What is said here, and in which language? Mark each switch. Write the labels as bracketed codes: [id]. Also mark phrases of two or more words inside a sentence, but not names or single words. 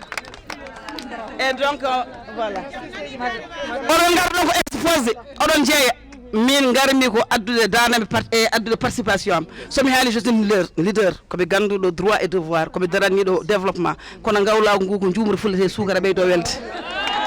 [fr] Et donc voilà. [ff] Oɗon garɗo ko exposé oɗon jeeya min garmi ko addude danami e addude participation am somi haali [fr] je suis leader [ff] koɓe ganduɗo [fr] droit et devoir [ff] koɓe daraniɗo développement kono ngawlago ngu ko jumri fullete sukara ɓeydo welde